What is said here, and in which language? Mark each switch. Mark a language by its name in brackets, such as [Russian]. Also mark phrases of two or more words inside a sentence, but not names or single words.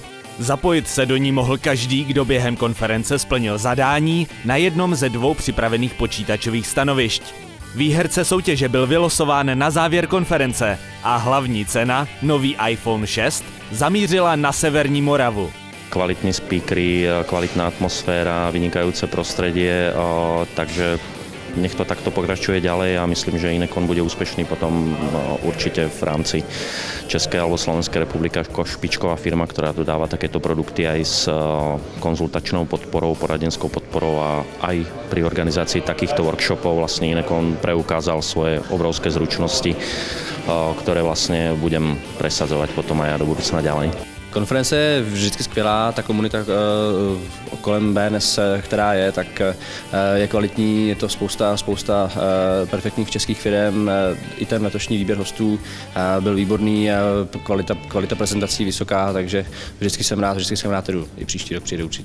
[Czech] Zapojit se do ní mohl každý, kdo během konference splnil zadání na jednom ze dvou připravených počítačových stanovišť. Výherce soutěže byl vylosován na závěr konference a hlavní cena, nový iPhone 6, zamířila na Severní Moravu. Kvalitní speakery, [Slovak] kvalitná atmosféra, vynikajúce prostredie, takže nech to takto pokračuje ďalej a myslím, že Inekon bude úspešný potom určite v rámci Českej alebo Slovenskej republiky ako špičková firma, ktorá dodáva takéto produkty aj s konzultačnou podporou, poradenskou podporou a aj pri organizácii takýchto workshopov vlastne Inekon preukázal svoje obrovské zručnosti, ktoré vlastne budem presadzovať potom aj ja do budúcna ďalej. [Czech] Konference je vždycky skvělá, ta komunita kolem BNS, která je, tak je kvalitní, je to spousta perfektních českých firm, i ten letošní výběr hostů byl výborný, kvalita prezentací vysoká, takže vždycky jsem rád, jdu, i příští rok přijde určitě.